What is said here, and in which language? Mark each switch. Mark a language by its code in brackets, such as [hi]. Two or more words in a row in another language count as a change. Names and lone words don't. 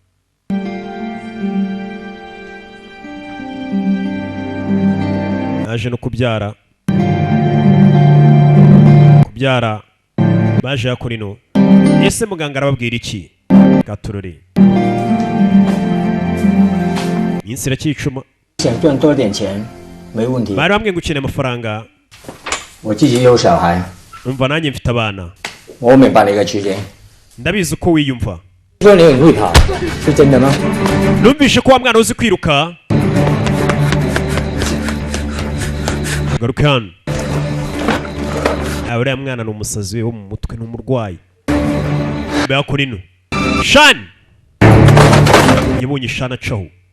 [rw] naje no kubyara baje yakora ino ese muganga arababwira iki gaturore iminsi iracyicuma [zh] 想赚多点钱没问题。 [rw] bari bambwiye ngo ukeneye amafaranga [zh] 我自己有小孩， [rw] umva nanjye mfite abana [zh] 我明白你嘅处境。 [rw] ndabizi uko wiyumva [zh] 说你很会跑，是真的吗？ [rw] numvishe ko wa mwana uzi kwiruka garuka hano uriya mwana ni umusazi we wo mu mutwe ni umurwayi yakora ino shani yabonye shani acaho